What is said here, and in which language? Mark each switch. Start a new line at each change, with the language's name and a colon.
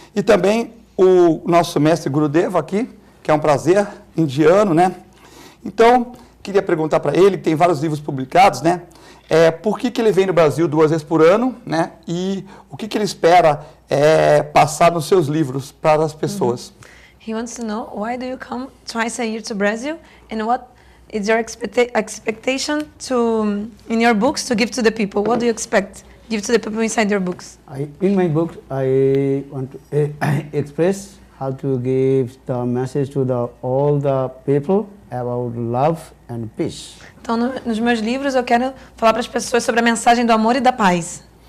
Portuguese: E também o nosso mestre Gurudeva aqui, que é um prazer, indiano, né? Então, queria perguntar para ele, que tem vários livros publicados, né? Por que ele vem no Brasil 2 vezes por ano, né? E o que ele espera passar nos seus livros para as pessoas.
English: He wants to know why do you come twice a year to Brazil and what is your expectation in your books to give to the people? What do you expect give to the people inside your books? In my book, I want to express how to give the message to all the people about love and peace.
Portuguese: Então, nos meus livros, eu quero falar para as pessoas sobre a mensagem do amor e da paz.